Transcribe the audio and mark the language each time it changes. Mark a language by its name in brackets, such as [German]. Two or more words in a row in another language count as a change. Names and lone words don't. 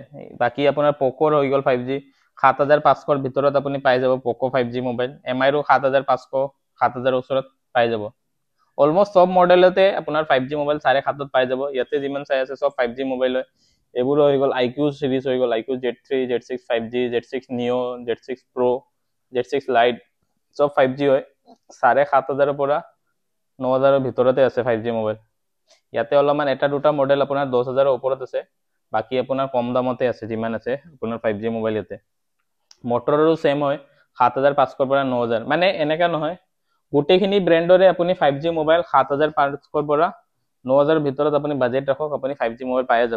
[Assamese] বাকী আপোনাৰ পক'ৰ হৈ গ'ল 5G, 7,500ৰ ভিতৰত আপুনি পাই যাব পক' 5G মোবাইল। MIৰো 7,500, 7,000 ওচৰত পাই যাব। অলমষ্ট সব মডেলতে আপোনাৰ 5G মোবাইল 7,500ত পাই যাব। ইয়াতে যিমান চাই আছে সব 5G মোবাইল হয়। এইবোৰ হৈ গ'ল IQ সিৰিজ হৈ গ'ল, IQ Z3, Z6 5G, Z6 Neo, Z6 Pro, Z6 Lite, সব 5G হয়। 7,500ৰ পৰা 9,000ৰ ভিতৰতে আছে 5G মোবাইল। ইয়াতে অলপমান এটা দুটা মডেল আপোনাৰ 10,000ৰ ওপৰত আছে, বাকী আপোনাৰ কম দামতে আছে যিমান আছে আপোনাৰ 5G মোবাইল ইয়াতে। মটৰৰো ছেম হয়, 7,500 পৰা 9,000, মানে এনেকা নহয়, গোটেইখিনি ব্ৰেণ্ডৰে আপুনি 5G মোবাইল 7,500 পৰা 9,000ৰ ভিতৰত আপুনি বাজেট ৰাখক, আপুনি 5G মোবাইল পাই যাব।